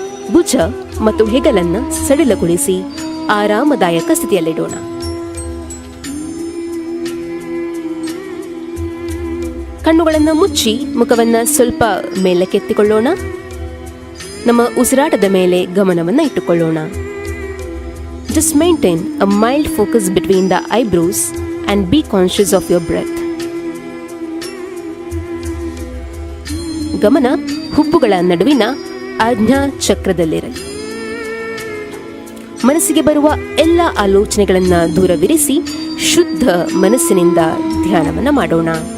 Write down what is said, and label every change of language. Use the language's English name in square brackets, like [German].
[Kannada] ಭುಜ ಮತ್ತು ಹೆಗಲನ್ನು ಸಡಿಲಗೊಳಿಸಿ ಆರಾಮದಾಯಕ ಸ್ಥಿತಿಯಲ್ಲಿಡೋಣ. ಕಣ್ಣುಗಳನ್ನು ಮುಚ್ಚಿ ಮುಖವನ್ನು ಸ್ವಲ್ಪ ಮೇಲಕ್ಕೆತ್ತಿಕೊಳ್ಳೋಣ. ನಮ್ಮ ಉಸಿರಾಟದ ಮೇಲೆ ಗಮನವನ್ನು ಇಟ್ಟುಕೊಳ್ಳೋಣ. [English] Just maintain a mild focus between the eyebrows and be conscious of your breath. [Kannada] ಗಮನ ಹುಬ್ಬುಗಳ ನಡುವಿನ ಆಜ್ಞಾ ಚಕ್ರದಲ್ಲಿರಲಿ. ಮನಸ್ಸಿಗೆ ಬರುವ ಎಲ್ಲ ಆಲೋಚನೆಗಳನ್ನು ದೂರವಿರಿಸಿ ಶುದ್ಧ ಮನಸ್ಸಿನಿಂದ ಧ್ಯಾನವನ್ನು ಮಾಡೋಣ.